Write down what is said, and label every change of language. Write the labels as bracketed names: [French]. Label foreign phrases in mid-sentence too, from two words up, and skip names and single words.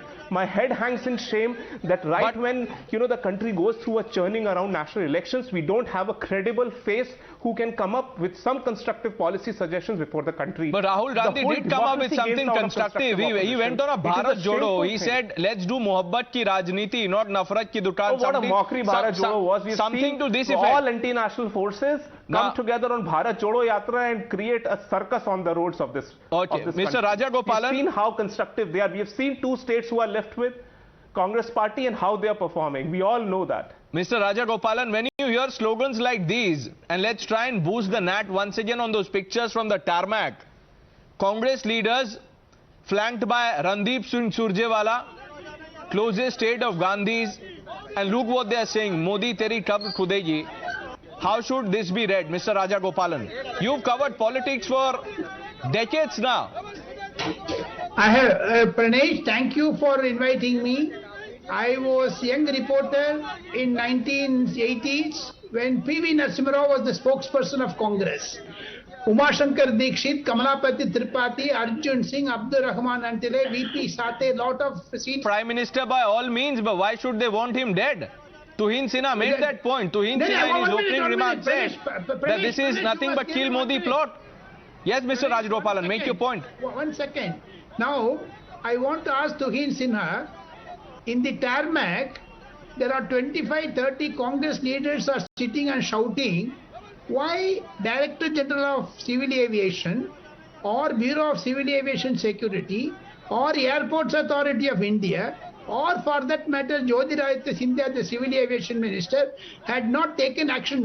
[English] My head hangs in shame that when the country goes through a churning around national elections, we don't have a credible face who can come up with some constructive policy suggestions before the country. But Rahul Gandhi did come up with something constructive. He went on a Bharat Jodo. He said, let's do [Hindi] मोहब्बत की राजनीति, [English] not [Hindi] नफ़रत की दुकान. [English] Oh, what a mockery Bharat Jodo was. We've something to this effect. All anti-national forces come together on Bharat Jodo Yatra and create a circus on the roads of this Mr. country. Raja Gopalan. We've seen how constructive they are. We have seen 2 states who are left with Congress party and how they are performing. We all know that. Mr. Raja Gopalan, when you hear slogans like these, and let's try and boost the nat once again on those pictures from the tarmac, Congress leaders flanked by Randeep Singh Surjewala, closest aide of Gandhi's, and look what they are saying, [Hindi] मोदी तेरी कब्र खुदेगी. [English] How should this be read, Mr. Raja Gopalan? You've covered politics for decades now. I have, Pranesh, thank you for inviting me. I was a young reporter in 1980s when P.V. Narasimha Rao was the spokesperson of Congress. Umashankar Dikshit, Kamalapati Tripathi, Arjun Singh, Abdur Rahman Antile, V.P. Sate, lot of seats. Prime Minister by all means, but why should they want him dead? Tuhin Sinha made that point. Tuhin Sinha in his opening remarks said that this is nothing but kill Modi plot. Yes, Mr. Raj Gopalan, make your point. 1 second. Now, I want to ask Tuhin Sinha, in the tarmac, there are 25-30 Congress leaders are sitting and shouting, why Director General of Civil Aviation or Bureau of Civil Aviation Security or Airports Authority of India or for that matter Jyotiraditya Scindia, the Civil Aviation Minister, had not taken action.